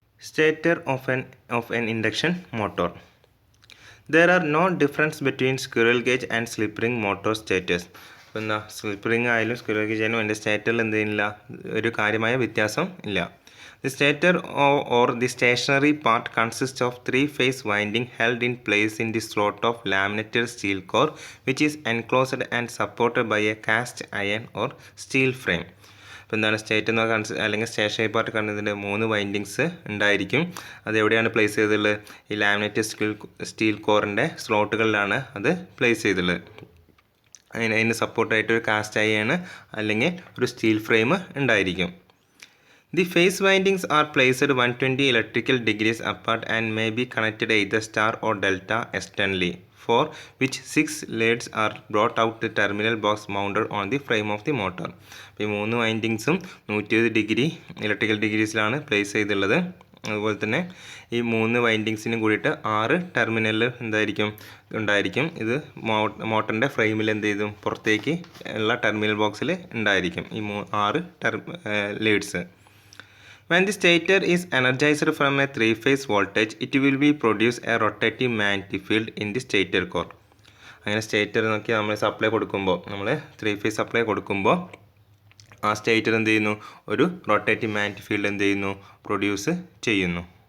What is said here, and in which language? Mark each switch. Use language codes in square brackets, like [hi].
[en] Stator of an induction motor. There are no difference between squirrel cage and slip ring motor stators. [ml] പിന്നെ slip ring ആയാലും squirrel cage ആയാലും അതിൻ്റെ സ്റ്റേറ്ററിൽ എന്തില്ല ഒരു കാര്യമായ വ്യത്യാസം ഇല്ല. [en] The stator or the stationary part consists of three-phase winding held in place in the slot of laminated steel core, which is enclosed and supported by a cast iron or steel frame. [ml] അപ്പോൾ എന്താണ് state എന്ന അല്ലെങ്കിൽ stationery part കണ്ടതിൻ്റെ 3 windings ഉണ്ടായിരിക്കും. അത് എവിടെയാണ് place ചെയ്തിട്ടുള്ളത്? ഈ laminated steel കോറിൻ്റെ സ്ലോട്ടുകളിലാണ് അത് പ്ലേസ് ചെയ്തിട്ടുള്ളത്. അതിന് സപ്പോർട്ടായിട്ട് ഒരു കാസ്റ്റ് അയൺ അല്ലെങ്കിൽ ഒരു സ്റ്റീൽ ഫ്രെയിം ഉണ്ടായിരിക്കും. [en] The phase windings are placed 120 electrical degrees apart and may be connected either star or delta externally, for which 6 leads are brought out the terminal box mounted on the frame of the motor. [ml] അപ്പോൾ ഈ 3 വൈൻഡിങ്സും 120 degree electrical ഡിഗ്രീസിലാണ് place ചെയ്തിട്ടുള്ളത്. അതുപോലെ തന്നെ ഈ 3 വൈൻഡിങ്സിനും കൂടിയിട്ട് 6 terminal ഉണ്ടായിരിക്കും. ഇത് മോട്ടറിൻ്റെ ഫ്രെയിമിൽ എന്ത് ചെയ്തു പുറത്തേക്ക് ഉള്ള ടെർമിനൽ ബോക്സിൽ ഉണ്ടായിരിക്കും ഈ 6 Leeds. [en] When the stator is energized from a 3-phase voltage, it will be produce a rotating magnetic field in the stator core. [ml] അങ്ങനെ സ്റ്റേറ്റർ നോക്കി നമ്മൾ സപ്ലൈ കൊടുക്കുമ്പോൾ നമ്മൾ 3-phase സപ്ലൈ കൊടുക്കുമ്പോൾ ആ സ്റ്റേറ്റർ എന്ത് ചെയ്യുന്നു ഒരു റൊട്ടേറ്റിംഗ് മാഗ്നറ്റിക് ഫീൽഡ് എന്ത് ചെയ്യുന്നു പ്രൊഡ്യൂസ് ചെയ്യുന്നു.